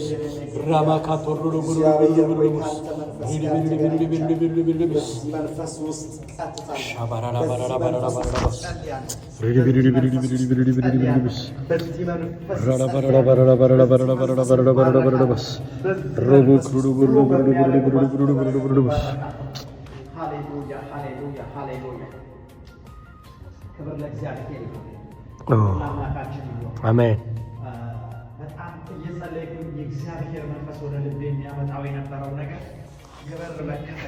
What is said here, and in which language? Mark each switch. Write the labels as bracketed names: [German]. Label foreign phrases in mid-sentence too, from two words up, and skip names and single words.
[Amharic] rama katorlu bulu bulu bulu rili bili bili bili bili bili bili shabarala barala barala barala rili bili bili bili bili bili bili bili rala barala barala barala barala barala barala barala barala bas robu krudu bulu bulu bulu bulu bulu bulu bulu bulu ሃሌሉያ ሃሌሉያ ሃሌሉያ ክብር ለእግዚአብሔር ይሁን። አምላካችን ይሁን። አሜን። በጣም እየጸለይኩኝ የእግዚአብሔር መንፈስ ወደ ልቤ የሚያመጣው የነበረው ነገር የበር መከፈት።